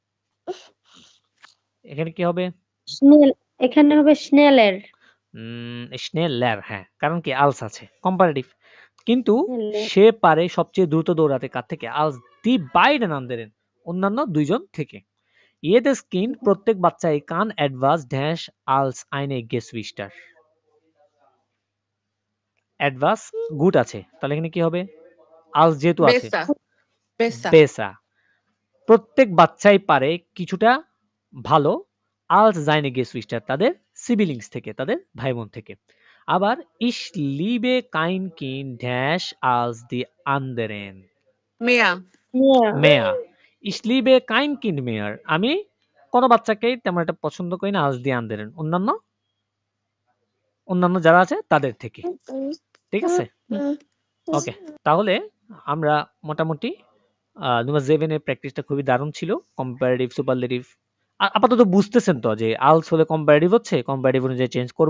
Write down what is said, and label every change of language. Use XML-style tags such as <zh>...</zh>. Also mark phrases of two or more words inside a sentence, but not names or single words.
<bn>এখানে কি হবে? স্নেল এখানে হবে স্নেলের স্নেলার। হ্যাঁ, কারণ কি আলস আছে, কম্পারেটিভ। কিন্তু স্নেলের সে পারে সবচেয়ে দ্রুত দৌড়াতে কার থেকে?</bn> <de>als die beiden anderen,</de> <bn>অন্যান্য 2 জন থেকে।</bn> <de>Jedes Kind</de> <bn>প্রত্যেক বাচ্চাই</bn> <de>kann etwas dash als eine Geschwister. etwas gut</de> <bn>আছে। তাহলে এখানে কি হবে? als যেহেতু আছে</bn> <de>Besser. Besser. besser.</de> <bn>প্রত্যেক বাচ্চাই পারে কিছুটা ভালো</bn> <de>als seine Geschwister</de> <bn>তাদের siblings থেকে, তাদের ভাই বোন থেকে।</bn> <de>আবার ich liebe kein Kind dash als die anderen. Mehr. mehr. Ich liebe kein Kind mehr.</de> <bn>আমি কোনো বাচ্চাকেই তেমন একটা পছন্দ করি না</bn> <de>als die anderen.</de> <bn>অন্যান্য যারা আছে তাদের থেকে। ঠিক আছে? ওকে, তাহলে আমরা মোটামুটি number 7 এর প্র্যাকটিসটা খুবই দারুণ ছিল। কম্পারেটিভ, সুপারলেটিভ আপাতত বুঝতেছেন তো যে আলস হলে কম্পারেটিভ হচ্ছে, কম্পারেটিভ অনুযায়ী চেঞ্জ করব।</bn>